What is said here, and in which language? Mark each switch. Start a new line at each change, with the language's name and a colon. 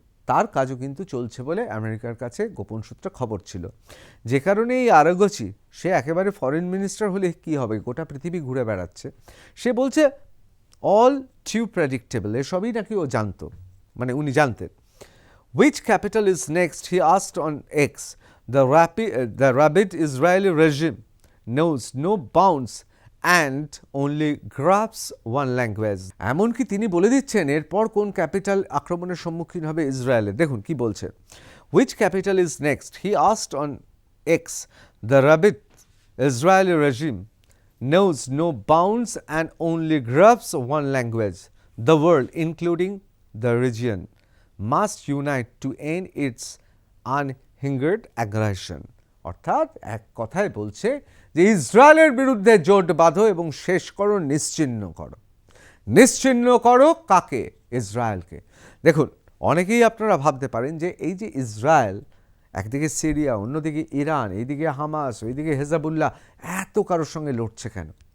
Bangla: তার কাজও কিন্তু চলছে বলে আমেরিকার কাছে গোপন সূত্রে খবর ছিল। যে কারণে এই আরাগচি, সে একেবারে ফরেন মিনিস্টার হলে কি হবে, গোটা পৃথিবী ঘুরে বেড়াচ্ছে, সে বলছে
English: all too predictable,
Bangla: এসবই নাকি ও জানতো, মানে উনি জানতেন।
English: Which capital is next? He asked on X. The rabid Israeli regime knows no bounds and only grasps one language.
Bangla: এমনকি তিনি বলে দিচ্ছেন এরপর কোন ক্যাপিটাল আক্রমণের সম্মুখীন হবে ইসরায়েলের। দেখুন কি বলছে।
English: Which capital is next? He asked on X. The rabid Israeli regime knows no bounds and only grasps one language. The world, including the region, must unite to end its unhindered aggression.
Bangla: অর্থাৎ এক কথায় বলছে যে ইসরায়েলের বিরুদ্ধে জোট বাঁধো এবং শেষ করো, নিশ্চিহ্ন করো। নিশ্চিহ্ন করো কাকে? ইসরায়েলকে। দেখুন, অনেকেই আপনারা ভাবতে পারেন যে এই যে ইসরায়েল, একদিকে সিরিয়া, অন্যদিকে ইরান, এইদিকে হামাস, ওইদিকে হেজাবুল্লাহ, এত কারোর সঙ্গে লড়ছে কেন?